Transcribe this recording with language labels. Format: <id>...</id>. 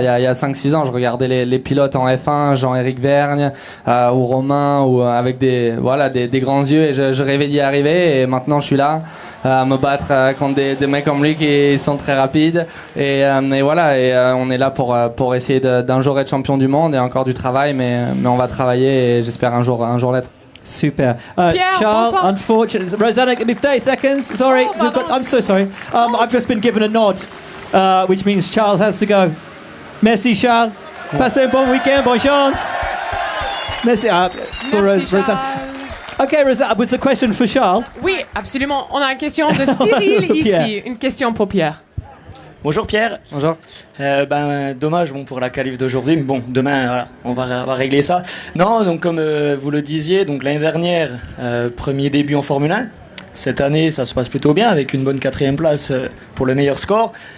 <fr>Il y a 5-6 ans, je regardais les pilotes en F1, Jean-Éric Vergne ou Romain, ou avec des grands yeux, et je rêvais d'y arriver. Et maintenant, je suis là. À me battre contre des mecs comme lui qui sont très rapides et voilà, et on est là pour essayer d'un jour être champion du monde, et encore du travail, mais on va travailler et j'espère un jour l'être. Super. Pierre, Charles, bonsoir.</fr> <en>unfortunately, Rosanna, give me 30 seconds. Sorry, I'm so sorry. I've just been given a nod, which means Charles has to go.</en> <fr>Merci, Charles. Passez un bon week-end, bonne chance. Merci. Pour Rosanna.</fr> <en>Okay, Rosanna, it's a question for Charles.</en> <fr>Oui, absolument. On a une question de Cyril ici. Pierre. Une question pour Pierre. Bonjour Pierre. Bonjour. Dommage pour la qualif d'aujourd'hui, mais bon, demain voilà, on va régler ça. Non, donc comme vous le disiez, donc l'année dernière, premier début en Formule 1. Cette année, ça se passe plutôt bien avec une bonne 4e place pour le meilleur score.</fr>